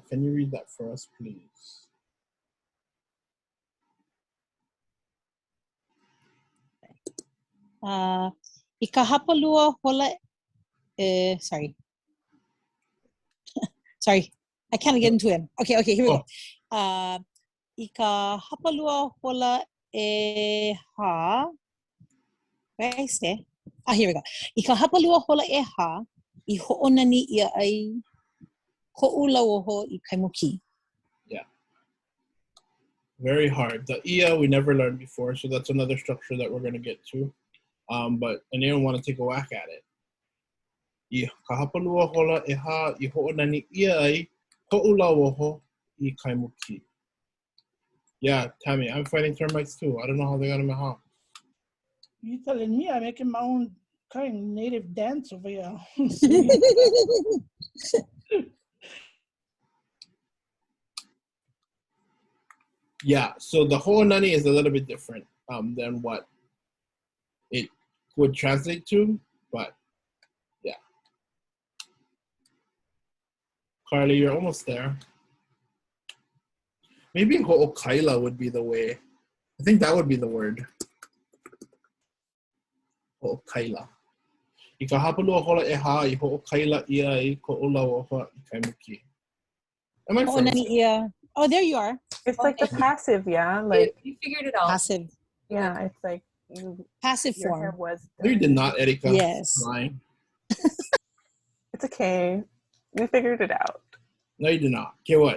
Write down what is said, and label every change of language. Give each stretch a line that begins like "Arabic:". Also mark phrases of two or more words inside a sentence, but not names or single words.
English: Can you read that for us, please?
Hawaiian: I ka hapalua hola, sorry.
English: Sorry, I can't get into it. Okay, here we go.
Hawaiian: I ka hapalua hola e ha.
English: Where I stay? Here we go.
Hawaiian: I ka hapalua hola e ha, I ho'onani ia ai ko'u lauoho I kaimuki.
English: Yeah. Very hard. The ia we never learned before, so that's another structure that we're going to get to. But anyone want to take a whack at it?
Hawaiian: I ka hapalua hola e ha, I ho'onani ia ai ko'u lauoho I kaimuki.
English: Yeah, Tammy, I'm fighting termites too. I don't know how they got in my house. You telling me I'm making my own kind of native dance over here. Yeah, so the ho'onani is a little bit different than what it would translate to, but yeah. Carly, you're almost there. Maybe ho'okaila would be the way. I think that would be the word.
Hawaiian: Ho'okaila. I ka hapalua hola e ha, I ho'okaila ia ai ko'u lauoho I kaimuki.
English: Am I
Hawaiian: Ho'onani ia.
English: Oh, there you are. It's like the passive, yeah. Like you figured it out. Passive. Yeah, it's like you. Passive your form. hair was No, you did not, Erika. Yes. Lying. It's okay. We figured it out. No, you did not. Okay, what?